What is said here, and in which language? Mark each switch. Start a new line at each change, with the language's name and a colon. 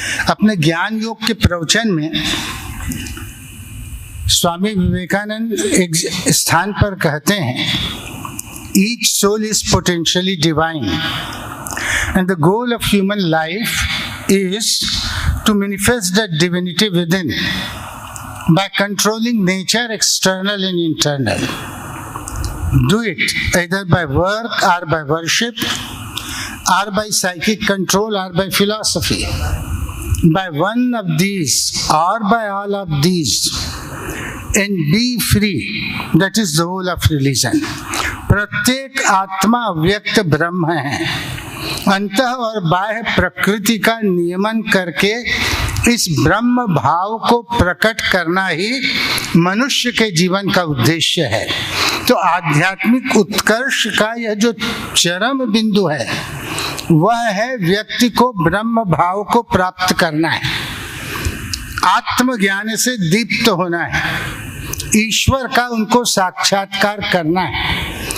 Hindi: अपने ज्ञान योग के प्रवचन में स्वामी विवेकानंद एक स्थान पर कहते हैं,
English: Each soul is potentially divine and the goal of human life is to manifest the divinity within by controlling nature external and internal. Do it either by work or by worship or by psychic control or by philosophy. By one of these or by all of these and be free. That is the whole of religion.
Hindi: प्रत्येक आत्मा व्यक्त ब्रह्म है. अंतः और बाह्य प्रकृति का नियमन करके इस ब्रह्म भाव को प्रकट करना ही मनुष्य के जीवन का उद्देश्य है. तो आध्यात्मिक उत्कर्ष का यह जो चरम बिंदु है वह है व्यक्ति को ब्रह्म भाव को प्राप्त करना है, आत्मज्ञान से दीप्त होना है, ईश्वर का उनको साक्षात्कार करना है.